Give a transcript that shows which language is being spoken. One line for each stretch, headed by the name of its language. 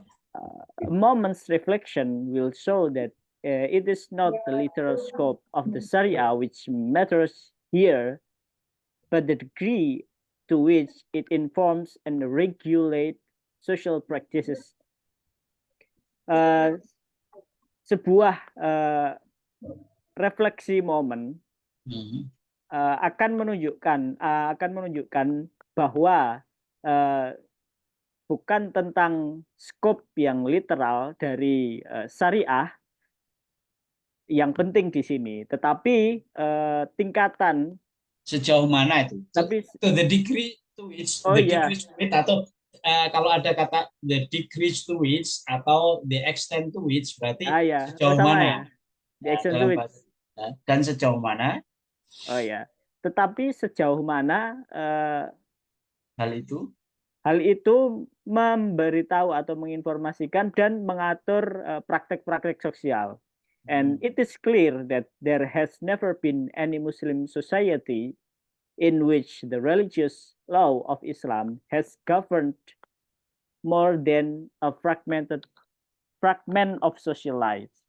English: A moment's reflection will show that it is not the literal scope of the Sharia which matters here, but the degree to which it informs and regulates social practices.
Indonesian: Sebuah refleksi momen akan menunjukkan bahwa bukan tentang skop yang literal dari syariah yang penting di sini, tetapi tingkatan sejauh mana itu. Tapi
English: the degree to which
Indonesian: atau kalau ada kata
English: the degree to which atau the extent to which
Indonesian: berarti sejauh mana
English: ya. The extent to which.
Indonesian: Dan sejauh mana tetapi sejauh mana hal itu memberitahu atau menginformasikan dan mengatur praktek-praktek sosial.
English: And it is clear that there has never been any Muslim society in which the religious law of Islam has governed more than a fragment of social life.